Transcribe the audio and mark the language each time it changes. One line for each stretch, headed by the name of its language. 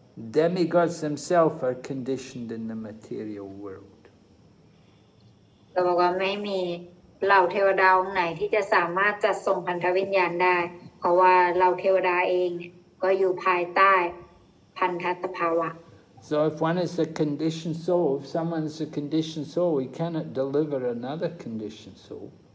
English: Demigods themselves are conditioned in the material world.
Thai: ก็บอกว่าไม่มีเหล่าเทวดาองค์ไหนที่จะสามารถจัดส่งพันธวิญญาณได้เพราะว่าเหล่าเทวดาเองก็อยู่ภายใต้พันธภาวะ
English: So if one is a conditioned soul, if someone is a conditioned soul, he cannot deliver another conditioned soul.